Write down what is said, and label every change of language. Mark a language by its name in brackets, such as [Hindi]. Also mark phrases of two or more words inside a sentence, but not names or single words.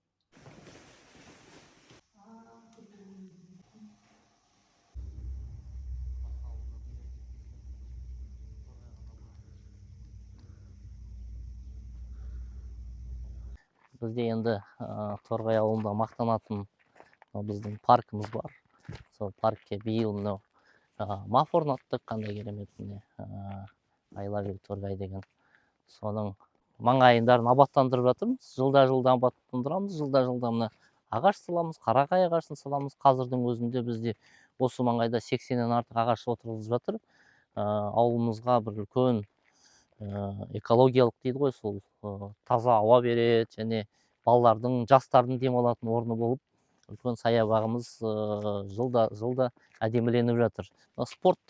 [Kazakh] Бізде енді Торғай ауылында мақтанатын біздің паркіміз бар. Сол паркке биыл мынау маф орнаттық, қандай керемет, міне [English] I love you [Kazakh] Торғай деген. Соның маңайындарын абаттандырып жатырмыз. Жылда абаттандырамыз, жылда мына ағаш саламыз, қарағай ағашын саламыз. Қазірдің өзінде бізде осы маңайда 80-нен артық ағаш отырғызып жатыр. Ауылымызға бір үлкен экологиялық дейді ғой, сол таза ауа береді, және балалардың, жастардың демалатын орны болып, үлкен саябағымыз жылда әдеміленіп жатыр.